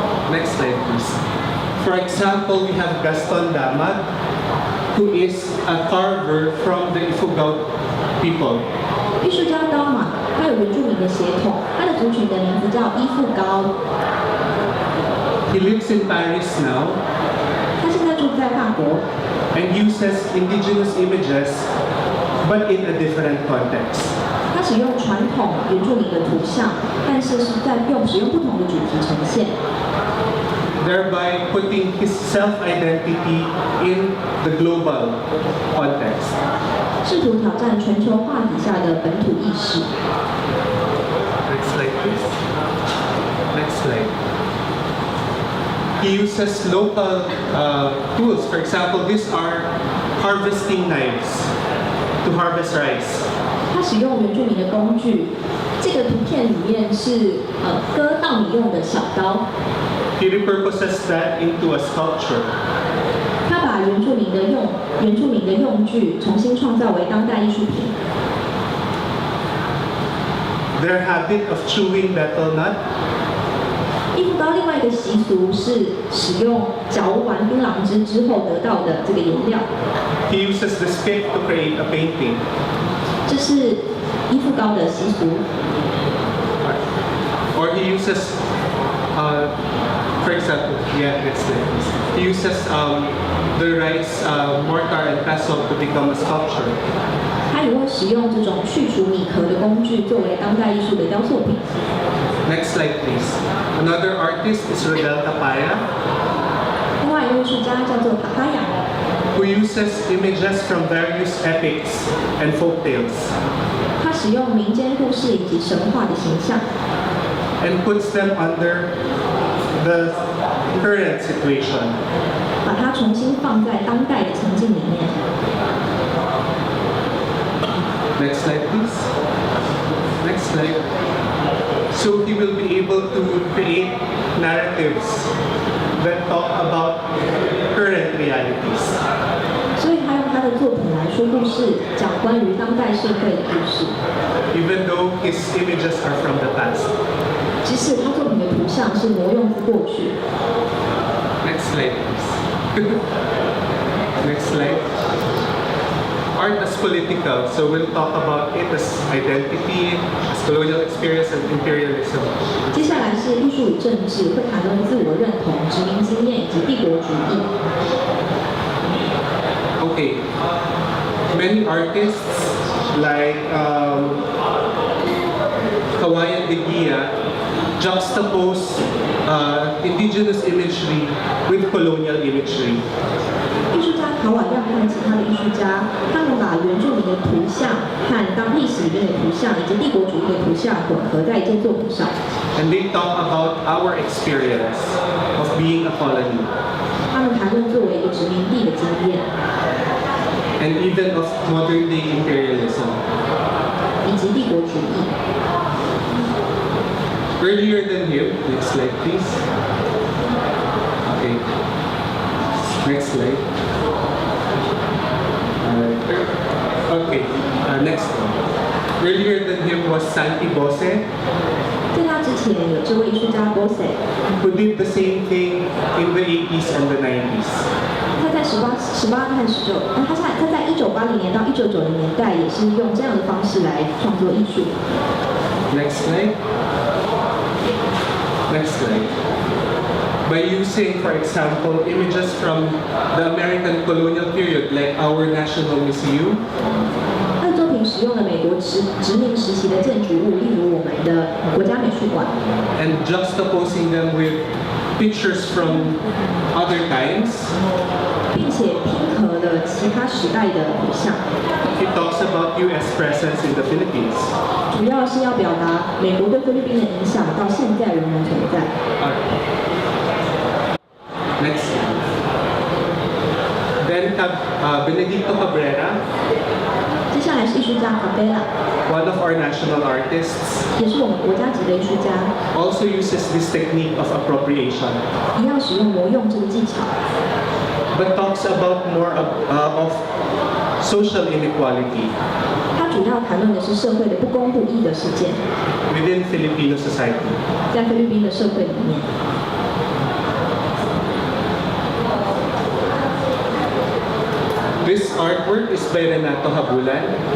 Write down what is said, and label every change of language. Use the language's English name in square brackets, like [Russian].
[English] Next slide, please. For example, we have Gaston Damat, who is a carver from the Ifugao people. [Chinese] 艺术家高马，他有原住民的血统，他的族群的名字叫伊富高。 [English] He lives in Paris now. [Chinese] 他现在住在法国。 [English] And uses indigenous images, but in a different context. [Chinese] 他使用传统原住民的图像，但是是在使用不同的主题呈现。 [English] Thereby putting his self-identity in the global context. [Chinese] 试图挑战全球化底下的本土意识。 [English] Next slide, please. Next slide. He uses local tools. For example, these are harvesting knives to harvest rice. [Chinese] 他使用原住民的工具，这个图片里面是割稻米用的小刀。 [English] He repurposes that into a sculpture. [Chinese] 他把原住民的用具重新创造为当代艺术品。 [English] Their habit of chewing betel nut. [Chinese] 伊富高另外一个习俗是使用嚼完槟榔汁之后得到的这个颜料。 [English] He uses the spit to create a painting. [Chinese] 这是伊富高的习俗。 [English] Or he uses, for example, he uses the rice mortar and pestle to become a sculpture. [Chinese] 他也会使用这种去除米壳的工具作为当代艺术的雕塑品。 [English] Next slide, please. Another artist is Rodel Tapaya. [Chinese] 另外一位艺术家叫做塔卡亚， [English] who uses images from various epics and folk tales. [Chinese] 他使用民间故事以及神话的形象， [English] and puts them under the current situation. [Chinese] 把它重新放在当代的情境里面。 [English] Next slide, please. Next slide. So he will be able to create narratives that talk about current current realities. [Chinese] 所以他用他的作品来说故事，讲关于当代社会的故事。 [English] Even though his images are from the past. [Chinese] 即使他作品的图像是挪用自过去。 [English] Next slide, please. Next slide. Art as political, so we'll talk about it as identity, as colonial experience and imperialism. [Chinese] 接下来是艺术与政治，会谈论自我认同、殖民经验以及帝国主义。 [English] Okay, many artists like Kawayan de Guia juxtapose indigenous imagery with colonial imagery. [Chinese] 艺术家卡瓦亮和其他的艺术家，他们把原住民的图像和当历史里面的图像以及帝国主义的图像混合在一件作品上。 [English] And they talk about our experience of being a colony. [Chinese] 他们谈论作为一个殖民地的经验。 [English] And even of modern day imperialism. [Chinese] 以及帝国主义。 [English] Earlier than him, next slide please. Okay. Next slide. Okay, next one. Earlier than him was Santi Bose. [Chinese] 在他之前有这位艺术家 Bose， [English] who did the same thing in the 80s and the 90s. [Chinese] 他在18和19，他在1980年到1990年代也是用这样的方式来创作艺术。 [English] Next slide. Next slide. By using, for example, images from the American colonial period, like our National Museum. [Chinese] 他的作品使用了美国殖民时期的建筑物，例如我们的国家美术馆。 [English] And juxtaposing them with pictures from other times. [Chinese] 并且拼合了其他时代的图像。 [English] He talks about U.S. presence in the Philippines. [Chinese] 主要是要表达美国对菲律宾的影响到现在仍然存在。 [English] Next. Then Benedicto Cabrera. [Chinese] 接下来是艺术家 Cabrera. [English] One of our national artists. [Chinese] 也是我们国家级的艺术家。 [English] Also uses this technique of appropriation. [Chinese] 一样使用挪用这个技巧。 [English] But talks about more of social inequality. [Chinese] 它主要谈论的是社会的不公不义的事件。 [English] Within Filipino society. [Chinese] 在菲律宾的社会里面。 [English] This artwork is by Renato Habulan.